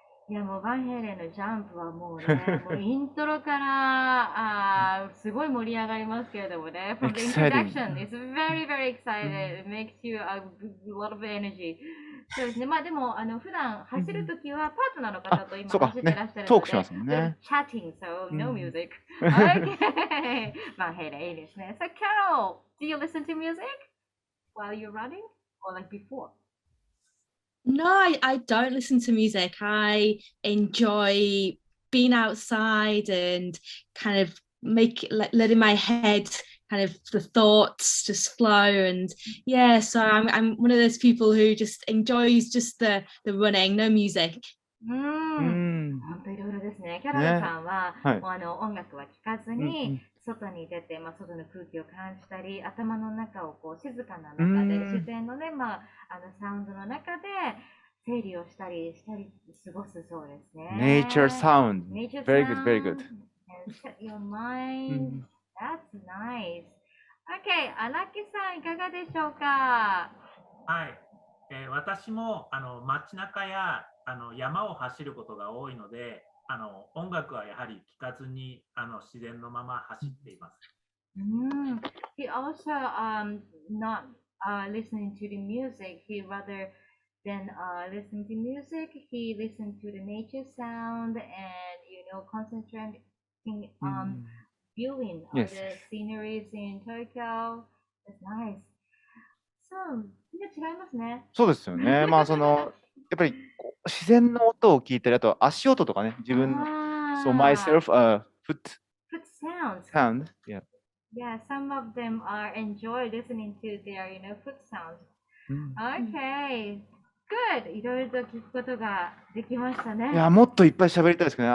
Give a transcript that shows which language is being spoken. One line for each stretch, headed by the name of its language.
Japanese: いやもうバンヘイレンのジャンプはもうね、もうイントロからすごい盛り上がりますけれどもね。
English: From the introduction, it's very, very excited. It makes you a lot of energy.
Japanese: そうですね。でも普段走るときはパートナーの方と今走ってらっしゃるので、トークしますもんね。
English: Chatting, so no music. Okay.
Japanese: バンヘイレンいいですね。
English: So Carol, do you listen to music while you're running or like before? No, I don't listen to music. I enjoy being outside and kind of letting my head kind of the thoughts just flow. And yeah, so I'm one of those people who just enjoys just the running, no music.
Japanese: 本当いろいろですね。キャロルさんは、音楽は聴かずに、外に出て、外の空気を感じたり、頭の中を静かな中で、自然のね、サウンドの中で整理をしたり過ごすそうですね。
English: Nature sound. Very good, very good. And set your mind. That's nice.
Japanese: Okay, 荒木さんいかがでしょうか？はい。私も街中や山を走ることが多いので、音楽はやはり聴かずに自然のまま走っています。
English: He also not listening to the music. He rather than listen to music, he listened to the nature sound and concentrating on viewing of the sceneries in Tokyo. That's nice. So,
Japanese: 違いますね。そうですよね。やっぱり自然の音を聞いたり、あと足音とかね、自分の、
English: so myself, foot sound. Yeah. Yeah, some of them enjoy listening to their, foot sounds. Okay, good.
Japanese: いろいろと聞くことができましたね。いや、もっといっぱい喋りたいですけどね。